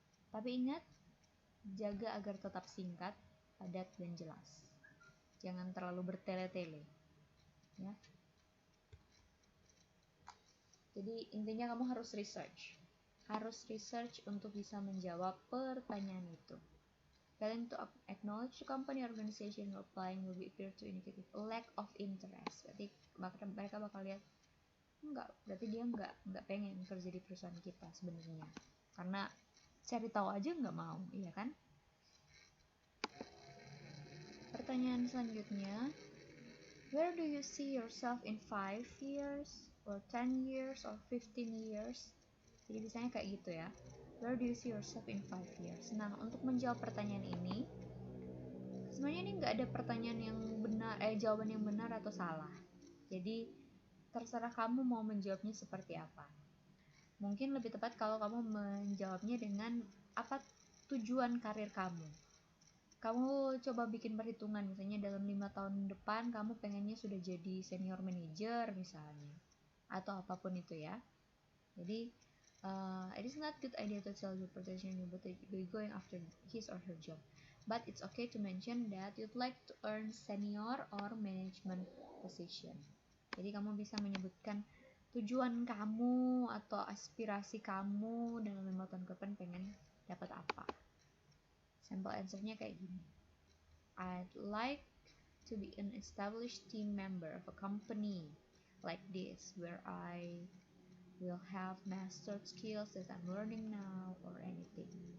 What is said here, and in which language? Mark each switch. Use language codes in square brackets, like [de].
[id] Tapi ingat, jaga agar tetap singkat, padat, dan jelas. Jangan terlalu bertele-tele. Ya. Jadi intinya kamu harus research. Harus research untuk bisa menjawab pertanyaan itu. [en] Failing to acknowledge the company organization you're applying will be appear to indicate a lack of interest. [id] Berarti mereka bakal lihat berarti dia nggak pengen kerja di perusahaan kita sebenarnya. Karena cari tahu aja nggak mau, iya kan? Pertanyaan selanjutnya, [en] where do you see yourself in 5 years, or 10 years, or 15 years? [id] Jadi biasanya kayak gitu ya. [en] Where do you see yourself in 5 years? [id] Nah, untuk menjawab pertanyaan ini, sebenarnya ini nggak ada pertanyaan yang benar, jawaban yang benar atau salah. Jadi terserah kamu mau menjawabnya seperti apa. Mungkin lebih tepat kalau kamu menjawabnya dengan apa tujuan karir kamu. Kamu coba bikin perhitungan, misalnya dalam 5 tahun depan kamu pengennya sudah jadi senior manager misalnya, atau apapun itu ya. Jadi [en] it is not good idea to tell your potential but be going after his or her job. But it's okay to mention that you'd like to earn senior or management position. [id] Jadi kamu bisa menyebutkan tujuan kamu atau aspirasi kamu dalam 5 tahun ke depan pengen dapat apa. Sample answernya kayak gini. [en] I'd like to be an established team member of a company like this, where I will have mastered skills that I'm learning now or anything.